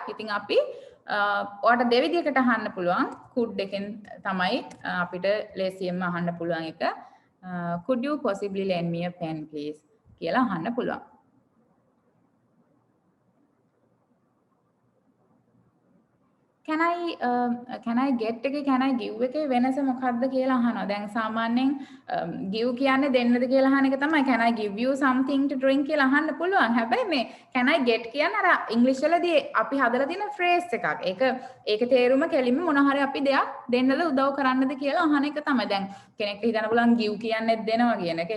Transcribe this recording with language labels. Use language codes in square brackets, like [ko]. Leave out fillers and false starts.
[si] ඉතින් අපි ඔයාලට දෙවිදියකට අහන්න පුළුවන්. could එකෙන් තමයි අපිට ලේසියෙන්ම අහන්න පුළුවන් එක. [en] could you possibly lend me a pen please [si] කියලා අහන්න පුළුවන්. [en] can I get [si] එකේ [en] can I give [si] එකේ වෙනස මොකක්ද කියලා අහනවා. දැන් සාමාන්‍යයෙන් give කියන්නේ දෙන්නද කියලා අහන එක තමයි. [en] can I give you something to drink [si] කියලා අහන්න පුළුවන්. හැබැයි මේ [en] can I get [si] කියන්නේ අර ඉංග්‍රීසි වලදී අපි හදලා තියෙන phrase එකක්. ඒක තේරුම කෙලින්ම මොන හරි අපි දෙයක් දෙන්නද උදව් කරන්නද කියලා අහන එක තමයි. දැන් කෙනෙක්ට හිතන්න පුළුවන් give කියන්නේත් දෙනවා කියන එක.